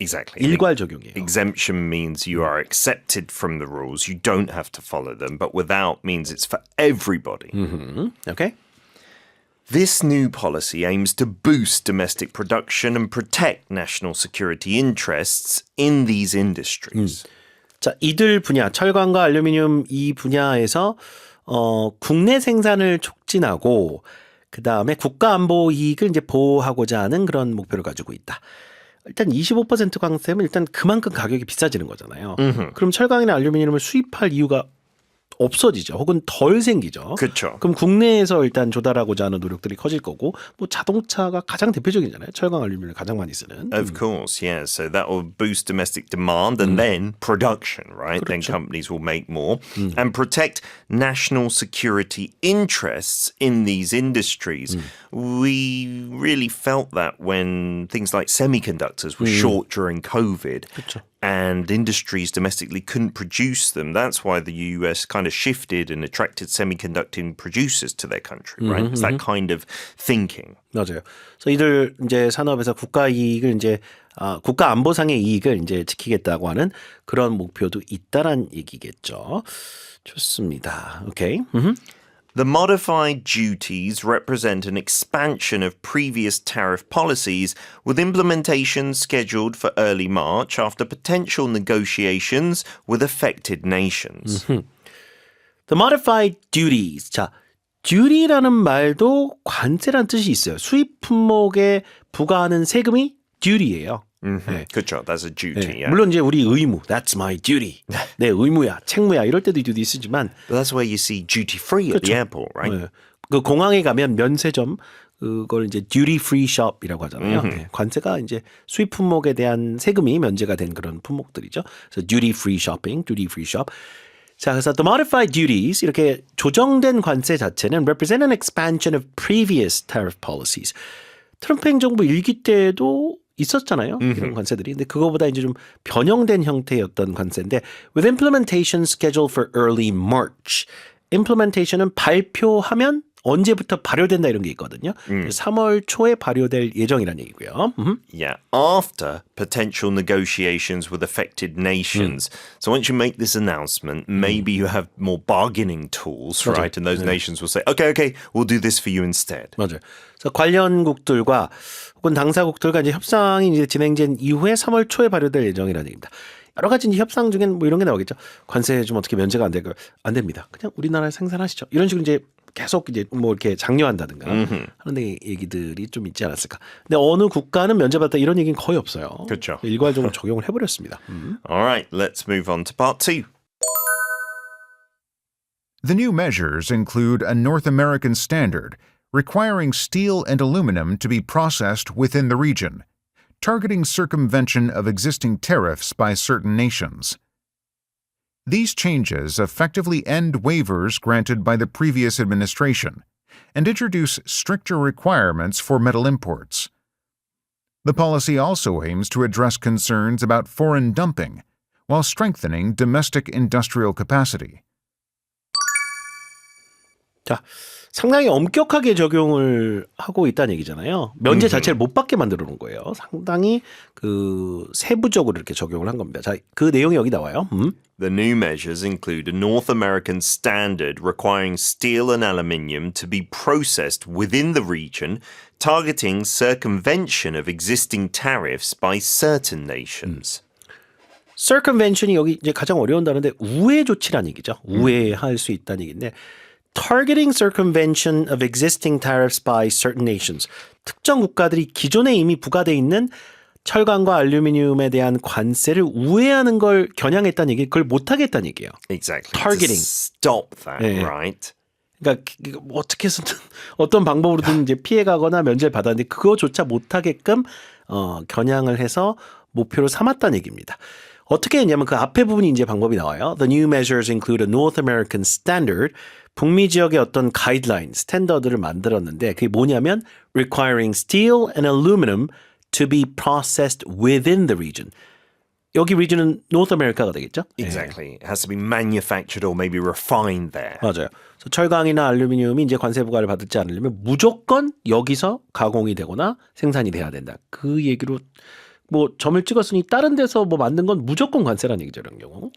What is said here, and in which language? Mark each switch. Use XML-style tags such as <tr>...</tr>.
<en>Exactly.</en> <ko>일괄 적용이에요.</ko> <en>Exemption means you are accepted from the rules. You don't have to follow them, but without means it's for everybody. Okay? This new policy aims to boost domestic production and protect national security interests in these industries.</en> <ko>자, 이들 분야, 철강과 알루미늄 이 분야에서 국내 생산을 촉진하고 그다음에 국가 안보 이익을 이제 보호하고자 하는 그런 목표를 가지고 있다. 일단 25% 관세면 일단 그만큼 가격이 비싸지는 거잖아요. 그럼 철강이나 알루미늄을 수입할 이유가 없어지죠. 혹은 덜 생기죠. 그렇죠. 그럼 국내에서 일단 조달하고자 하는 노력들이 커질 거고 뭐 자동차가 가장 대표적이잖아요. 철강 알루미늄을 가장 많이 쓰는.</ko> <en>Of course, yeah. So that will boost domestic demand and then production, right? Then</en> <ko>그렇죠.</ko> <en>companies will make more and protect national security interests in these industries. We really felt that when things like semiconductors were short during COVID.</en> <ko>그렇죠.</ko> <en>And industries domestically couldn't produce them. That's why the US kind of shifted and attracted semiconducting producers to their country, right? It's that kind of thinking.</en> <ko>맞아요. 그래서 이들 이제 산업에서 국가 이익을 이제 국가 안보상의 이익을 이제 지키겠다고 하는 그런 목표도 있다란 얘기겠죠. 좋습니다. 오케이.</ko> <en>The modified duties represent an expansion of previous tariff policies, with implementation scheduled for early March after potential negotiations with affected nations. The modified duties.</en> <ko>자, duty라는 말도 관세란 뜻이 있어요. 수입 품목에 부과하는 세금이 duty예요. 네. 그렇죠.</ko> <en>That's a duty.</en> <ko>네.</ko> <en>Yeah.</en> <ko>물론 이제 우리 의무,</ko> <en>that's my duty.</en> <ko>내 의무야, 책무야 이럴 때도 duty 쓰지만</ko> <en>But that's where you see duty free at the airport, right?</en> <ko>네. 그 공항에 가면 면세점 그걸 이제 duty free shop이라고 하잖아요. 네. 관세가 이제 수입 품목에 대한 세금이 면제가 된 그런 품목들이죠. 그래서</ko> <en>duty free shopping, duty free shop.</en> <ko>자, 그래서</ko> <en>the modified duties</en> <ko>이렇게 조정된 관세 자체는</ko> <en>represent an expansion of previous tariff policies.</en> <ko>트럼프 행정부 일기 때도 있었잖아요. 이런 관세들이. 근데 그거보다 이제 좀 변형된 형태였던 관세인데</ko> <en>with implementation scheduled for early March.</en> <ko>implementation은 발표하면 언제부터 발효된다 이런 게 있거든요. 3월 초에 발효될 예정이라는 얘기고요.</ko> <en>Yeah, after potential negotiations with affected nations. So once you make this announcement, maybe you have more bargaining tools, right? And those nations will say, okay, we'll do this for you instead.</en> <ko>맞아요. 그래서 관련국들과 혹은 당사국들과 이제 협상이 이제 진행된 이후에 3월 초에 발효될 예정이라는 얘기입니다. 여러 가지 이제 협상 중엔 뭐 이런 게 나오겠죠. 관세 좀 어떻게 면제가 안 됩니다. 그냥 우리나라에 생산하시죠. 이런 식으로 이제 계속 이제 뭐 이렇게 장려한다든가 하는 데 얘기들이 좀 있지 않았을까. 근데 어느 국가는 면제받다 이런 얘기는 거의 없어요. 그렇죠. 일괄적으로 적용을 해버렸습니다.</ko> <en>All right, let's move on to part 2. The new measures include a North American standard requiring steel and aluminum to be processed within the region, targeting circumvention of existing tariffs by certain nations. These changes effectively end waivers granted by the previous administration and introduce stricter requirements for metal imports. The policy also aims to address concerns about foreign dumping while strengthening domestic industrial capacity.</en> <ko>자, 상당히 엄격하게 적용을 하고 있다는 얘기잖아요. 면제 자체를 못 받게 만들어 놓은 거예요. 상당히 그 세부적으로 이렇게 적용을 한 겁니다. 자, 그 내용이 여기 나와요.</ko> <en>The new measures include a North American standard requiring steel and aluminium to be processed within the region, targeting circumvention of existing tariffs by certain nations.</en> <ko>circumvention이 여기 이제 가장 어려운 단어인데 우회 조치라는 얘기죠. 우회할 수 있다는 얘기인데</ko> <en>targeting circumvention of existing tariffs by certain nations.</en> <ko>특정 국가들이 기존에 이미 부과돼 있는 철강과 알루미늄에 대한 관세를 우회하는 걸 겨냥했다는 얘기, 그걸 못하겠다는 얘기예요.</ko> <en>Exactly. Targeting. To stop that, Yeah. right?</en> <ko>그러니까 어떻게 해서든 어떤 방법으로든 이제 피해가거나 면제를 받았는데 그거조차 못하게끔 겨냥을 해서 목표로 삼았다는 얘기입니다. 어떻게 했냐면 그 앞에 부분이 이제 방법이 나와요.</ko> <en>The new measures include a North American standard.</en> <ko>북미 지역의 어떤 가이드라인, 스탠더드를 만들었는데 그게 뭐냐면</ko> <en>requiring steel and aluminum to be processed within the region.</en> <ko>여기 region은 North America가 되겠죠?</ko> <en>Exactly. It has to be manufactured or maybe refined there.</en> <ko>맞아요. 그래서 철강이나 알루미늄이 이제 관세 부과를 받지 않으려면 무조건 여기서 가공이 되거나 생산이 돼야 된다. 그 얘기로 뭐 점을 찍었으니 다른 데서 뭐 만든 건 무조건 관세라는 얘기죠, 이런 경우.</ko>